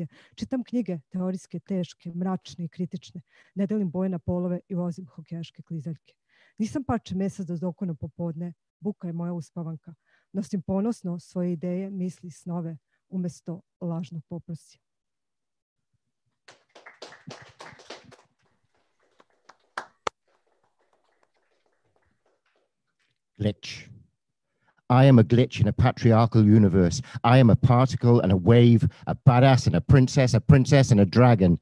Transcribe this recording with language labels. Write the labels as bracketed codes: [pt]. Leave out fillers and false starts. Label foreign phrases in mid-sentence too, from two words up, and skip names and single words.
[sr] Čitam knjige, teorijske, teške, mračne i kritične. Ne delim boje na polove i vozim hokejaške klizaljke. Nisam parče mesa do dokona popodne, buka je moja uspavanka. Nosim ponosno svoje ideje, misli, snove, umesto lažnog poprosja. [en] Glitch. I am a glitch in a patriarchal universe. I am a particle and a wave, a badass and a princess and a dragon.